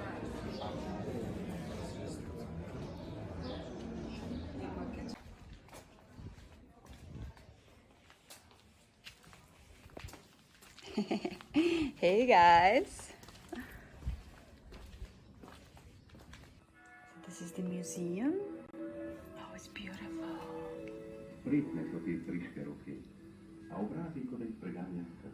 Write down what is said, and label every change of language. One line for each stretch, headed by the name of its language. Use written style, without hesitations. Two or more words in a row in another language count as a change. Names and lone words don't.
English: Hey guys. This is the museum. Oh, it's beautiful.
Slovenian: Prijetne so te friške roke, a obrazi, ko da jih preganja strah.